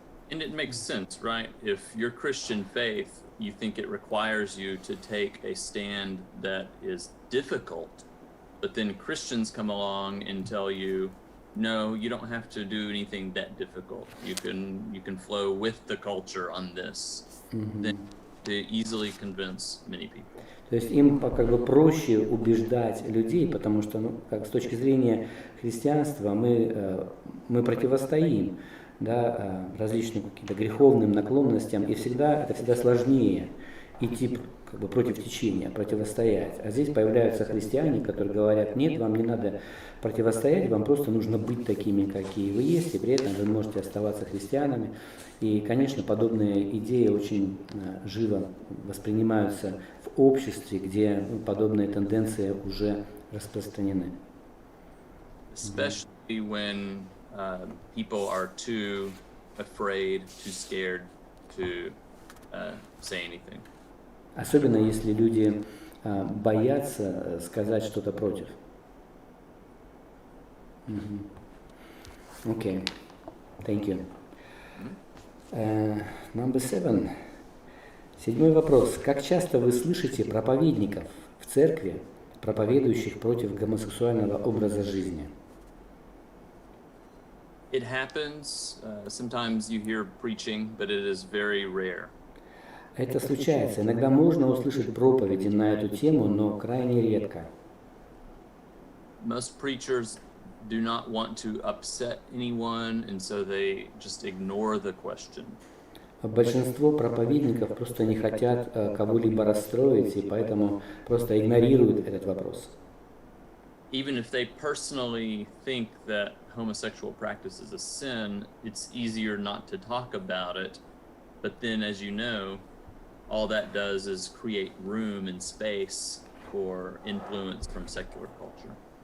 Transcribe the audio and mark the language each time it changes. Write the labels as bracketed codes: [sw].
[en] And it makes sense, right? If your Christian faith, you think it requires you to take a stand that is difficult, but then Christians come along and tell you, no, you don't have to do anything that difficult. You can flow with the culture on this. Then to easily convince many people. [ru] То есть им как бы проще убеждать людей, потому что, как с точки зрения христианства, мы противостоим, да, различным каким-то греховным наклонностям, и это всегда сложнее идти как бы против течения, противостоять. А здесь появляются христиане, которые говорят: нет, вам не надо противостоять, вам просто нужно быть такими, какие вы есть, и при этом вы можете оставаться христианами. И, конечно, подобные идеи очень живо воспринимаются в обществе, где подобные тенденции уже распространены. [en] Especially when people are too afraid, too scared to say anything. [ru] Особенно если люди боятся сказать что-то против. [en] Okay, thank you. Number 7. [ru] 7 вопрос. Как часто вы слышите проповедников в церкви, проповедующих против гомосексуального образа жизни? [en] It happens. Sometimes you hear preaching, but it is very rare. [ru] Это случается. Иногда можно услышать проповеди на эту тему, но крайне редко. [en] Most preachers do not want to upset anyone, and so they just ignore the question. [ru] Большинство проповедников просто не хотят кого-либо расстроить, и поэтому просто игнорируют этот вопрос. [en] Even if they personally think that homosexual practice is a sin, it's easier not to talk about it. But then, as you know, all that does is create room and space for influence from secular culture.